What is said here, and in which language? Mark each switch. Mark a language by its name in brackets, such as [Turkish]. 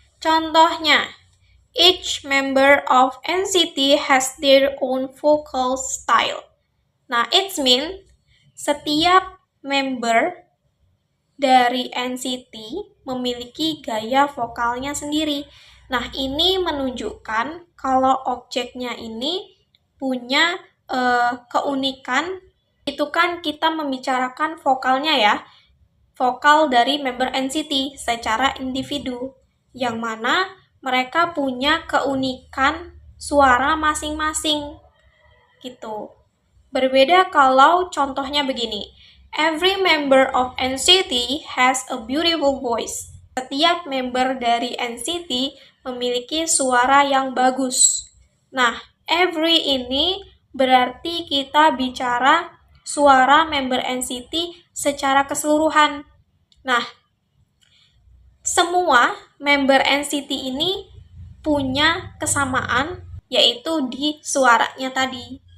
[Indonesian] Contohnya, [English] each member of NCT has their own vocal style. [Indonesian] Nah, [English] it means [Indonesian] setiap member dari NCT memiliki gaya vokalnya sendiri. Nah, ini menunjukkan kalau objeknya ini punya keunikan. Itu kan kita membicarakan vokalnya ya, vokal dari member NCT secara individu, yang mana mereka punya keunikan suara masing-masing gitu. Berbeda kalau contohnya begini, [English] every member of NCT has a beautiful voice. [Indonesian] Setiap member dari NCT memiliki suara yang bagus. Nah, every ini berarti kita bicara suara member NCT secara keseluruhan. Nah, semua member NCT ini punya kesamaan, yaitu di suaranya tadi.